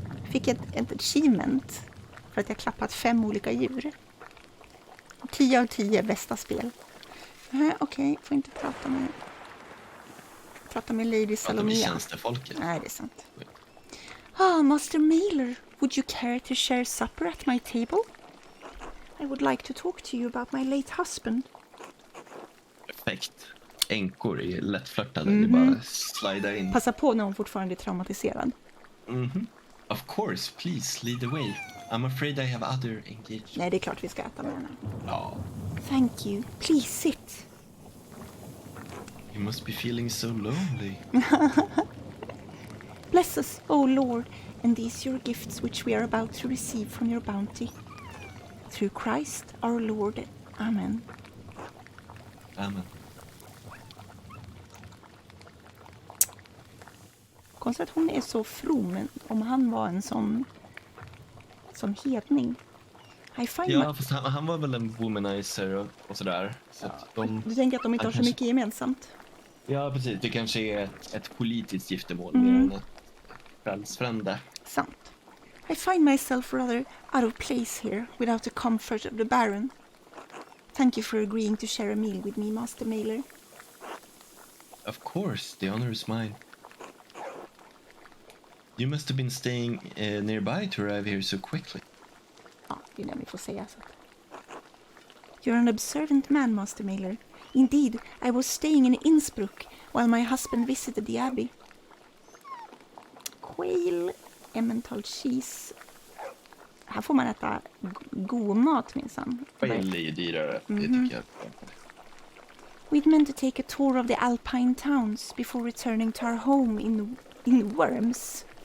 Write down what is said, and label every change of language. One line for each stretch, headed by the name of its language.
Swedish: Fick ett achievement för att jag klappat 5 olika djur. 10 av 10 bästa spel. Okej, får inte prata med Lady Salomea. Tjänstefolket. Nej, det är sant.
English: Master Mailer, would you care to share supper at my table? I would like to talk to you about my late husband.
Swedish: Perfekt. Änkor är lättflörtade. Det är bara slida in. Passa på när hon fortfarande är traumatiserad.
English: Of course, please lead the way. I'm afraid I have other engagements.
Swedish: Nej, det är klart vi ska äta med henne. Ja.
English: Thank you. Please sit. You must be feeling so lonely. Bless us, O Lord, and these your gifts which we are about to receive from your bounty. Through Christ our Lord. Amen. Amen.
Swedish: Konstigt att hon är så from, om han var en sån hedning. Ja, fast han var väl en womanizer och sådär. Så att Du tänker att de inte har så mycket gemensamt? Ja, precis. Det kanske är ett politiskt giftermål mer än ett frälsfrände. Sant.
English: I find myself rather out of place here without the comfort of the Baron. Thank you for agreeing to share a meal with me, Master Mailer. Of course, the honor is mine. You must have been staying nearby to arrive here so quickly.
Swedish: Ja, det är det vi får säga. Så.
English: You're an observant man, Master Mailer. Indeed, I was staying in Innsbruck while my husband visited the abbey. Quail, Emmental cheese.
Swedish: Här får man äta god mat minsann. Quail är ju dyrare, det tycker jag.
English: We'd meant to take a tour of the Alpine towns before returning to our home in Worms.